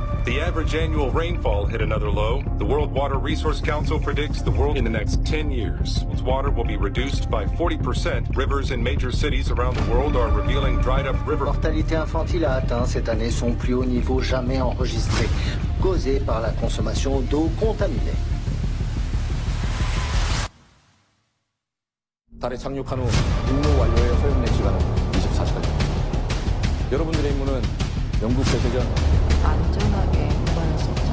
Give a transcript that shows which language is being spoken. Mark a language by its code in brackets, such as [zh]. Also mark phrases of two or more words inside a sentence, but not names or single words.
[en] The average annual rainfall hit another low. The World Water Resource Council predicts the world in the next 10 years. Its water will be reduced by 40%. Rivers in major cities around the world are revealing dried up river. [fr] La mortalité infantile a atteint cette année son plus haut niveau jamais enregistré, causé par la consommation d'eau contaminée. [ko] 달에 착륙한 후 임무 완료의 소요된 시간은 24시간입니다. 여러분들의 임무는 영국 폐쇄전 안전하게 보관했었죠.